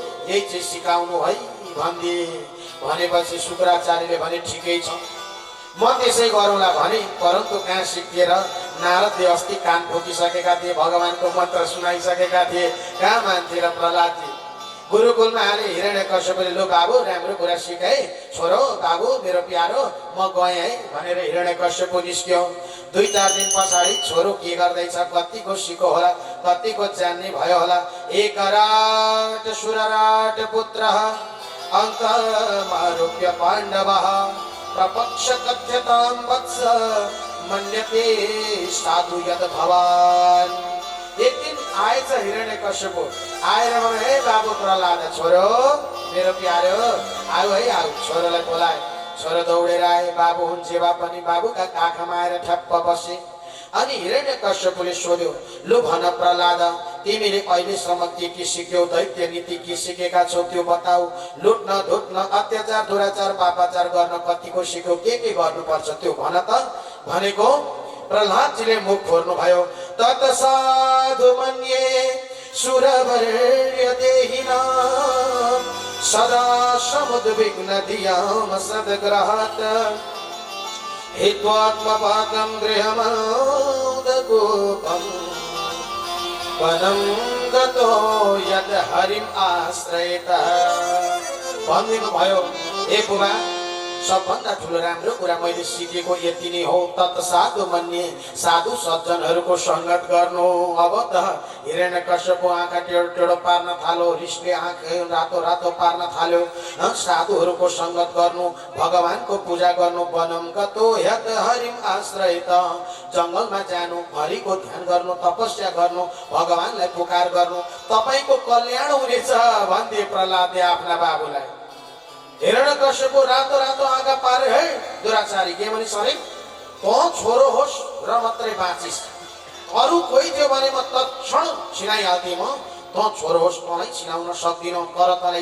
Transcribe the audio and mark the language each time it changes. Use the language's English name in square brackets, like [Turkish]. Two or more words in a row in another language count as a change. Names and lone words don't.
[Nepali] यही चाहिँ सिकाउनु है भनेपछि शुक्राचार्यले भने ठिकै छ म त्यसै गरौँला भने परन्तु कहाँ सिकिएर नारदले अस्ति कान ठोकिसकेका थिए भगवानको मन्त्र सुनाइसकेका थिए कहाँ मान्थे र प्रहलादजी गुरुकुलमा हाले हिरण्यकश्यपले लो बाबु राम्रो कुरा सिकाए छोरो बाबु मेरो प्यारो म गएँ है भनेर हिरण्यकश्यप निस्क्यो 2-4 दिन पछाडि छोरो के गर्दैछ कतिको सिको होला कतिको जान्ने भयो होला [Sanskrit] एकराट सुरराट पुत्र अङ्कमारोप्य पाण्डवः प्रपक्ष कथ्यतां वत्स मन्यते साधु यद भवान् [Nepali] एक दिन आएछ हिरण्यकश्यप आएर भने हे बाबु प्रहलाद छोरो मेरो प्यारो आऊ है आऊ छोरोलाई बोलाए छोरो दौडेर आए बाबु हुन्छे भए पनि बाबुका काखमा आएर ठ्याप्प बसे अनि हिरण्यकश्यपले सोध्यो लु भन प्रहलाद तिमीले अहिलेसम्म के सिक्यौ दैत्य नीति के सिकेका छौ त्यो बताऊ लुट्न धुट्न अत्याचार दुराचार पापाचार गर्न कतिको सिक्यौ के गर्नुपर्छ त्यो भन त भनेको प्रहलादजीले मुख खोर्नु भयो [Sanskrit] तत साधु मन्ये सुरवर्य देहिनां सदा समुद्विग्न धियां सद्ग्रहात् हित्वात्मपाकं गृहमादगोपं वनं गतो यद हरिम् आश्रयतः [Nepali] भन्दिनु भयो ए बुबा सबभन्दा ठुलो राम्रो कुरा मैले सिकेको यति नै हो [Sanskrit] तत् साधु मन्ये [Nepali] साधु सज्जनहरूको संगत गर्नु अब त हिरण्यकश्यपको आँखा टेढो टेढो पार्न थाल्यो रिसले आँखा रातो रातो पार्न थाल्यो साधुहरूको संगत गर्नु भगवानको पूजा गर्नु [Sanskrit] वनं गतो यत हरिम् आश्रयत [Nepali] जंगलमा जानु हरिको ध्यान गर्नु तपस्या गर्नु भगवानलाई पुकार गर्नु तपाईको कल्याण हुनेछ भन्थे प्रहलादले आफ्ना बाबुलाई हिरण्यकश्यपको रातो रातो आँखा पारे है दुराचारी के भनिस् अरे त छोरो होस् र मात्रै बाँचिस् अरू कोही थियो भने म तत्क्षण छिनाइहाल्थे म त छोरो होस् तँलाई छिनाउन सक्दिनँ तर तँलाई